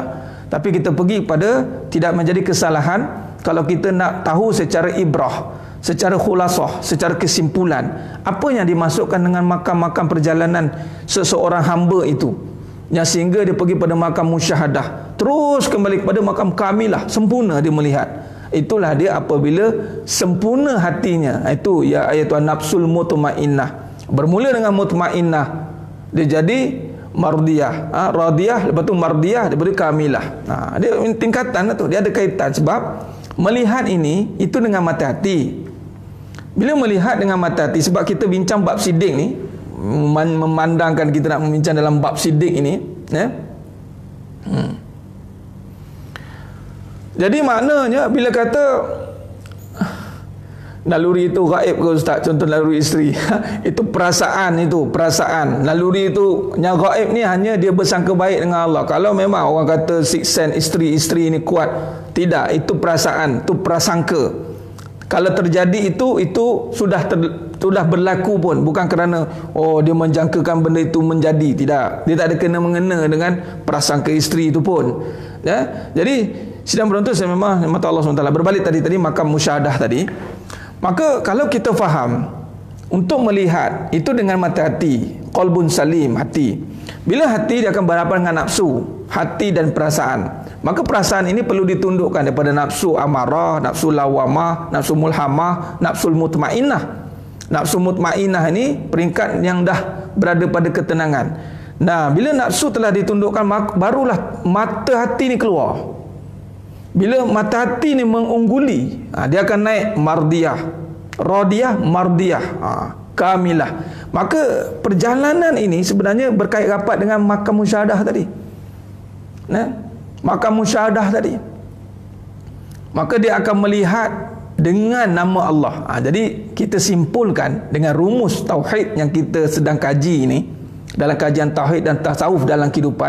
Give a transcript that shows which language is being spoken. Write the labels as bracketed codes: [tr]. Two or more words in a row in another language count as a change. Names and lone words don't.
[ms] Tapi kita pergi pada tidak menjadi kesalahan kalau kita nak tahu secara ibrah, secara khulasah, secara kesimpulan, apa yang dimasukkan dengan makam-makam perjalanan seseorang hamba itu, yang sehingga dia pergi pada makam musyahadah, terus kembali kepada makam kamilah, sempurna dia melihat. Itulah dia apabila sempurna hatinya. [ar] Itu يا أيتها النفس المطمئنة. [ms] Bermula dengan mutmainnah, dia jadi mardiyah, radiyah, lepas tu mardiyah, lepas tu kamilah. Dia tingkatan tu, dia ada kaitan. Sebab melihat ini itu dengan mata hati. Bila melihat dengan mata hati, sebab kita bincang bab sidik ni, memandangkan kita nak membincang dalam bab sidik ini, ya. Jadi maknanya bila kata naluri itu gaib ke Ustaz, contoh naluri isteri itu perasaan, naluri itu yang gaib ni hanya dia bersangka baik dengan Allah. Kalau memang orang kata [en] sixth sense [ms] isteri ni kuat, tidak, itu perasaan, itu prasangka. Kalau terjadi itu sudah berlaku pun, bukan kerana dia menjangkakan benda itu menjadi, tidak, dia tak ada kena-mengena dengan prasangka isteri itu pun, ya. Jadi sidang penonton saya memang mata Allah SWT. Berbalik tadi makam musyahadah tadi. Maka kalau kita faham untuk melihat itu dengan mata hati, [ar] قلب سليم, [ms] hati. Bila hati dia akan berhadapan dengan nafsu, hati dan perasaan. Maka perasaan ini perlu ditundukkan daripada nafsu amarah, nafsu lawamah, nafsu mulhamah, nafsu mutmainnah. Nafsu mutmainnah ini peringkat yang dah berada pada ketenangan. Nah, bila nafsu telah ditundukkan, barulah mata hati ni keluar. Bila mata hati ni mengungguli, dia akan naik mardiyah, radiyah, mardiyah, kamilah. Maka perjalanan ini sebenarnya berkait rapat dengan makam musyahadah tadi. Makam musyahadah tadi. Maka dia akan melihat dengan nama Allah. Jadi kita simpulkan dengan rumus tauhid yang kita sedang kaji ini, dalam kajian tauhid dan tasawuf dalam kehidupan.